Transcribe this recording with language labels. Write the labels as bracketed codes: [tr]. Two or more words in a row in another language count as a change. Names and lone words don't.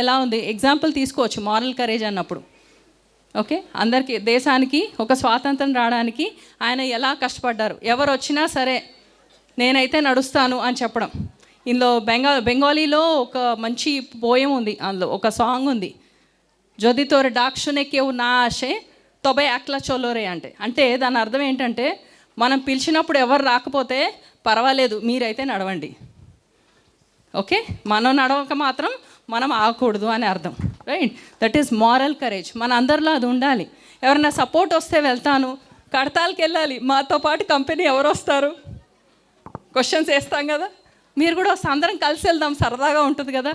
[te] ఎలా ఉంది ఎగ్జాంపుల్ తీసుకోవచ్చు [en] moral courage [te] అన్నప్పుడు. ఓకే, అందరికీ దేశానికి ఒక స్వాతంత్రం రావడానికి ఆయన ఎలా కష్టపడ్డారు. ఎవరు వచ్చినా సరే నేనైతే నడుస్తాను అని చెప్పడం. ఇందులో బెంగాలీలో ఒక మంచి పోయం ఉంది, అందులో ఒక సాంగ్ ఉంది, [bn] যদি তোর ডাক শুনে কেউ না আসে তবে একলা চলো রে [te] అంటే దాని అర్థం ఏంటంటే, మనం పిలిచినప్పుడు ఎవరు రాకపోతే పర్వాలేదు, మీరైతే నడవండి. ఓకే, మనం నడవక మాత్రం మనం ఆగకూడదు అని అర్థం, రైట్? [en] That is moral courage. [te] మన అందరిలో అది ఉండాలి. ఎవరైనా సపోర్ట్ వస్తే వెళ్తాను, కడతాలకి వెళ్ళాలి, మాతో పాటు కంపెనీ ఎవరు వస్తారు, క్వశ్చన్స్ వేస్తాం కదా, మీరు కూడా వస్తే అందరం కలిసి వెళ్దాం, సరదాగా ఉంటుంది కదా.